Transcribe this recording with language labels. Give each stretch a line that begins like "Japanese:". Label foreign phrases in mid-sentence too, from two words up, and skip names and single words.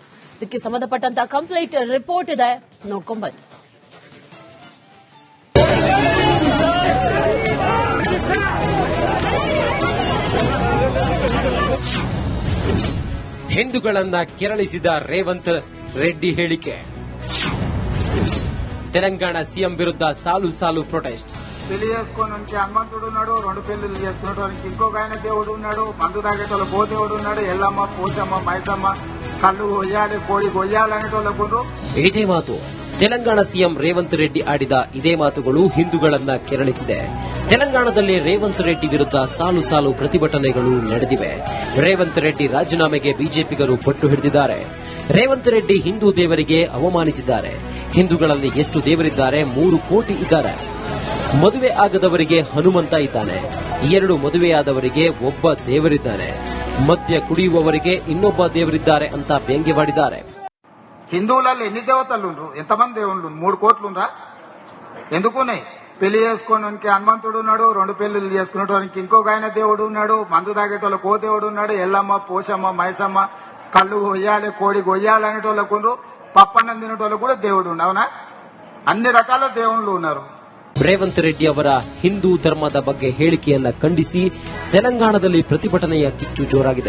Kannada: ಇದಕ್ಕೆ ಸಂಬಂಧಪಟ್ಟಂತ
English: complete report
Kannada: ಇದೆ, ನೋಡ್ಕೊಂಡ್ಬನ್ನಿ. ಹಿಂದೂಗಳನ್ನ ಕೆರಳಿಸಿದ ರೇವಂತ್ ರೆಡ್ಡಿ ಹೇಳಿಕೆ. ತೆಲಂಗಾಣ ಸಿಎಂ ವಿರುದ್ಧ ಸಾಲು ಸಾಲು ಪ್ರೊಟೆಸ್ಟ್.
Telugu: పెళ్లి చేసుకోవడానికి హనుమంతుడు ఉన్నాడు, 2 పెళ్లిళ్ళు చేసుకునేటోనికి ఇంకొక ఆయన దేవుడు ఉన్నాడు, మందు తాగేటోళ్ళ దేవుడు ఉన్నాడు, ఎల్లమ్మ, పోచమ్మ, మైసమ్మ, కళ్ళు కొయ్యాలి, కోడి కొయ్యాలి అనేటోళ్ళకు.
Kannada: ಇದೇ ಮಾತು ತೆಲಂಗಾಣ ಸಿಎಂ ರೇವಂತ್ ರೆಡ್ಡಿ ಆಡಿದ ಇದೇ ಮಾತುಗಳು ಹಿಂದೂಗಳನ್ನ ಕೆರಳಿಸಿದೆ. ತೆಲಂಗಾಣದಲ್ಲಿ ರೇವಂತ್ ರೆಡ್ಡಿ ವಿರುದ್ಧ ಸಾಲು ಸಾಲು ಪ್ರತಿಭಟನೆಗಳು ನಡೆದಿವೆ. ರೇವಂತ್ ರೆಡ್ಡಿ ರಾಜೀನಾಮೆಗೆ ಬಿಜೆಪಿಗರು ಪಟ್ಟು ಹಿಡಿದಿದ್ದಾರೆ. ರೇವಂತ್ ರೆಡ್ಡಿ ಹಿಂದೂ ದೇವರಿಗೆ ಅವಮಾನಿಸಿದ್ದಾರೆ. ಹಿಂದೂಗಳಲ್ಲಿ ಎಷ್ಟು ದೇವರಿದ್ದಾರೆ? 3 ಕೋಟಿ ಇದ್ದಾರೆ. ಮದುವೆ ಆಗದವರಿಗೆ ಹನುಮಂತ ಇದ್ದಾನೆ, 2 ಮದುವೆಯಾದವರಿಗೆ ಒಬ್ಬ ದೇವರಿದ್ದಾನೆ, ಮದ್ಯ ಕುಡಿಯುವವರಿಗೆ ಇನ್ನೊಬ್ಬ ದೇವರಿದ್ದಾರೆ ಅಂತ ವ್ಯಂಗ್ಯವಾಡಿದ್ದಾರೆ.
Telugu: హిందువులలో ఎన్ని దేవతలు, ఎంతమంది దేవుళ్ళు? 3 కోట్లుండ్రా? ఎందుకున్నాయి? పెళ్లి చేసుకోవడానికి హనుమంతుడు ఉన్నాడు, 2 పెళ్లిళ్ళు చేసుకునేటోనికి ఇంకొక ఆయన దేవుడు ఉన్నాడు, మందు తాగేటోళ్ళ దేవుడు ఉన్నాడు, ఎల్లమ్మ, పోచమ్మ, మైసమ్మ, కళ్ళు కొయ్యాలి, కోడి కొయ్యాలి అనేటోళ్ళకు, పప్పన్నం తినేటోళ్ళకు కూడా దేవుడు అవునా? అన్ని రకాల దేవుళ్ళు ఉన్నారు.
Kannada: ರೇವಂತ್ ರೆಡ್ಡಿ ಅವರ ಹಿಂದೂ ಧರ್ಮದ ಬಗ್ಗೆ ಹೇಳಿಕೆಯನ್ನ ಖಂಡಿಸಿ ತೆಲಂಗಾಣದಲ್ಲಿ ಪ್ರತಿಭಟನೆಯ ಕಿಚ್ಚು ಜೋರಾಗಿದೆ.